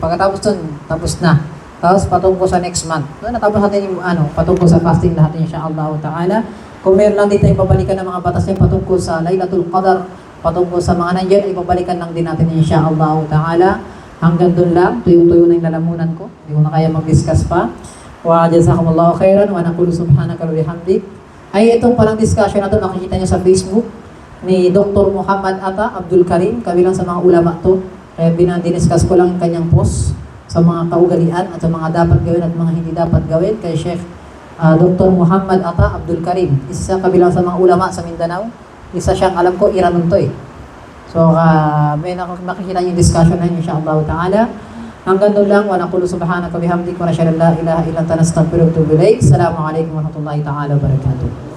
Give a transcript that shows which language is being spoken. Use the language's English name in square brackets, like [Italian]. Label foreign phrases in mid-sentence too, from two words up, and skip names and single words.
[Filipino] Pagkatapos dun, tapos na. Tapos patungkol sa [English] next month. [Filipino] So, natapos natin yung patungkol sa fasting lahat [Arabic] إن شاء الله تعالى. [Filipino] Kung meron lang dito yung babalikan ng mga batas niya patungkol sa Laylatul Qadar, patungkol sa mga nandiyan ay babalikan lang din natin [Arabic] إن شاء الله تعالى. [Filipino] Hanggang doon lang, tuyong-tuyo na yung lalamunan ko. Hindi ko na kaya mag-discuss pa. [Arabic] وجزاكم الله خيرا ونقول سبحانك وبحمدك. [Filipino] Ay itong palang discussion na to nakikita niyo sa Facebook ni Dr. Muhammad Ata Abdul Karim, kabilang sa mga ulama to. Kaya diniscuss ko lang yung kanyang post sa mga kaugalian at sa mga dapat gawin at mga hindi dapat gawin kay Sheikh Dr. Muhammad Ata Abdul Karim. Isa kabilang sa mga ulama sa Mindanao. Isa siyang, alam ko, Iranon to eh. So, may makikita yung discussion na yun, [Arabic] إن شاء الله تعالى. [Filipino] Hanggang doon lang, [Arabic] ونقول سبحانك بحمدك ونشهد أن لا إله إلا أنت نستغفرك ونتوب إليك. السلام عليكم ورحمة الله تعالى وبركاته.